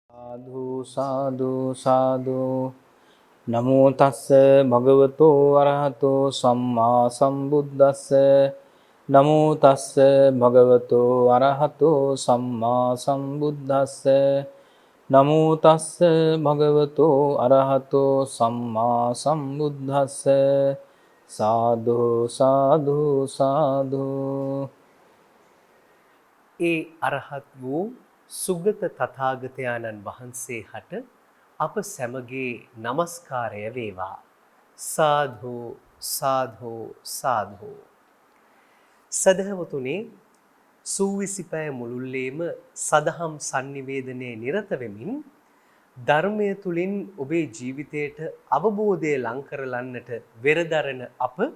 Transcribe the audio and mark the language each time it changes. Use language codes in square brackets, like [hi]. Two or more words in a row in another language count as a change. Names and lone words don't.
[pi] සාදු සාදු සාදු නමෝ තස්ස භගවතෝ අරහතෝ සම්මා සම්බුද්දස්ස නමෝ තස්ස භගවතෝ අරහතෝ සම්මා සම්බුද්දස්ස නමෝ තස්ස භගවතෝ අරහතෝ සම්මා සම්බුද්දස්ස සාදු සාදු සාදු. [si] ඒ අරහත් වූ සුගත තථාගතයන්න් වහන්සේ හට අප සැමගේ নমස්කාරය වේවා. සාදු සාදු සාදු. සදහවතුනි, සූවිසිපය මුළුල්ලේම සදහම් sannivedanයේ නිරත වෙමින් ධර්මය තුලින් ඔබේ ජීවිතයට අවබෝධය ලං කරලන්නට වෙරදරන අප